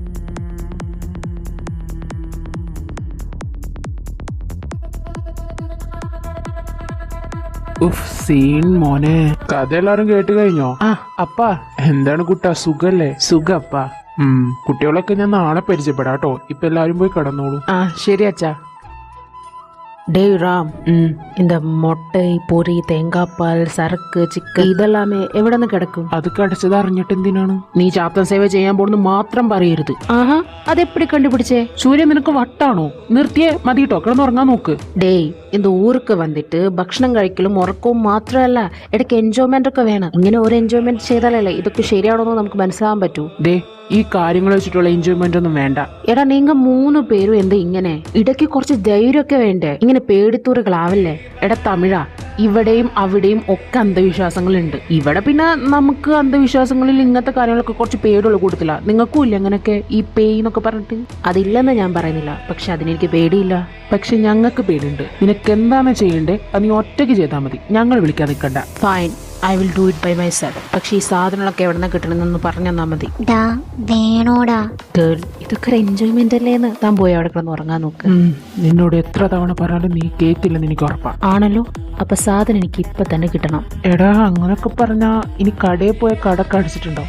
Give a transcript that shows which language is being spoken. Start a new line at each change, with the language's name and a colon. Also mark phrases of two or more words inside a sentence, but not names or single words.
Malayalam: സീൻ മോനെ. കഥ എല്ലാരും കേട്ട് കഴിഞ്ഞോ? അപ്പാ എന്താണ് കുട്ടാ, സുഖല്ലേ? സുഖപ്പാ. കുട്ടികളൊക്കെ ഞാൻ നാളെ പരിചയപ്പെടാട്ടോ. ഇപ്പൊ എല്ലാരും പോയി കിടന്നോളൂ. ശരി അച്ഛാ.
Tamil: டேய் ராம், இந்த மொட்டை, பொரி, தேங்காய்பால், சரக்கு,
Malayalam: ചിക്കൻ ഇതെല്ലാമേ എവിടെ നിന്ന് കിടക്കും? അത് കടച്ചത് അറിഞ്ഞിട്ട് എന്തിനാണ്? നീ ചാത്തൻ സേവ ചെയ്യാൻ പോണെന്ന് മാത്രം പറയരുത്.
Tamil: ஆஹா, அதெப்படி கண்டுபிடிச்சே?
Malayalam: സൂര്യ നിനക്ക് വട്ടാണോ? നിർത്തിയേ മതിട്ടോ, കിടന്നുറങ്ങാൻ നോക്ക്.
Tamil: டேய், இந்த ஊருக்கு வந்துட்டு
Malayalam: ഭക്ഷണം കഴിക്കലും ഉറക്കവും മാത്രമല്ല, ഇടയ്ക്ക് എൻജോയ്മെന്റ് ഒക്കെ വേണം. ഇങ്ങനെ ഒരു എൻജോയ്മെന്റ് ചെയ്താലല്ലേ ഇതൊക്കെ ശരിയാണോന്ന് നമുക്ക് മനസ്സിലാവാൻ പറ്റൂ. ദേ, ഈ കാര്യങ്ങൾ വെച്ചിട്ടുള്ള എൻജോയ്മെന്റ് ഒന്നും വേണ്ട. എടാ, നിങ്ങൾ 3 പേരും എന്താ ഇങ്ങനെ? ഇടയ്ക്ക് കുറച്ച് ധൈര്യമൊക്കെ വേണ്ടേ? ഇങ്ങനെ പേടിത്തൂറുകളാവല്ലേ? എടാ തമിഴാ, ഇവിടെയും അവിടെയും ഒക്കെ അന്ധവിശ്വാസങ്ങളുണ്ട്. ഇവിടെ പിന്നെ നമുക്ക് അന്ധവിശ്വാസങ്ങളിൽ ഇങ്ങനത്തെ കാര്യങ്ങളൊക്കെ കുറച്ച് പേടിയുള്ള കൂട്ടത്തില്ല. നിങ്ങൾക്കും ഇല്ല അങ്ങനെയൊക്കെ ഈ പേയ് എന്നൊക്കെ പറഞ്ഞിട്ട്? അതില്ലെന്ന് ഞാൻ പറയുന്നില്ല, പക്ഷെ അതിനെനിക്ക് പേടിയില്ല. പക്ഷെ ഞങ്ങൾക്ക് പേടിയുണ്ട്. നിനക്ക് എന്താണ് ചെയ്യണ്ടേ അത് നീ ഒറ്റയ്ക്ക് ചെയ്താൽ മതി, ഞങ്ങൾ വിളിക്കാൻ നിൽക്കണ്ട. ഫൈൻ,
English: I will do it by my self.
Malayalam: പക്ഷെ ഈ സാധനങ്ങളൊക്കെ എവിടെ നിന്ന് കിട്ടണമെന്നൊന്ന് പറഞ്ഞു തന്നാൽ മതി. വേണോടാ ഗേൾ, ഇതൊക്കെ ഒരു എൻജോയ്മെന്റ് അല്ലേന്ന്. താൻ പോയി അവിടെ കിടന്ന് ഉറങ്ങാൻ നോക്ക്. നിന്നോട് എത്ര തവണ പറഞ്ഞാലും നീ കേട്ടില്ലെന്ന് എനിക്ക് ഉറപ്പാ. ആണല്ലോ, അപ്പൊ സാധനം എനിക്ക് ഇപ്പൊ തന്നെ കിട്ടണം. എടാ, അങ്ങനൊക്കെ പറഞ്ഞാ ഇനി കടയിൽ പോയ കടക്ക് അടിച്ചിട്ടുണ്ടോ?